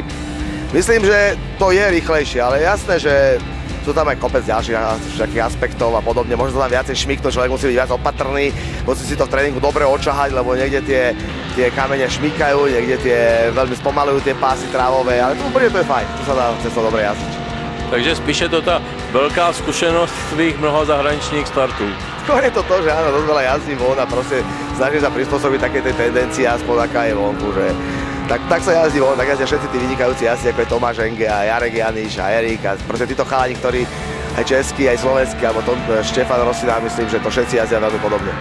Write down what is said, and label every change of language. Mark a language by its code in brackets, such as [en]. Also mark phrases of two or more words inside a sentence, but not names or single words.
[sk] Myslím, že to je rýchlejšie, ale jasné, že sú tam aj kopec ďalších aspektov a podobne. Možno tam viacej šmyknúť, človek musí byť viac opatrný, musí si to v tréningu dobre očahať, lebo niekde tie kamene šmykajú, niekde veľmi spomalujú tie pásy trávové, ale to úplne to je fajn, tu sa dá cesto dobre jazdiť. [cs] Takže spíše to ta velká zkušenost svých mnoha zahraničních startů. [sk] Skôr je to to, že áno, dosť veľa jazdím von a proste snažím sa prispôsobiť také tej tendencii, aspoň aká je vonku, že tak sa jazdí von, tak jazdia všetci tí vynikajúci jazdci, ako je Tomáš Enge a Jarek Janiš a Erik a proste títo chalani, ktorí aj český, aj slovenský, alebo Štefan Rosina, myslím, že to všetci jazdia veľmi podobne.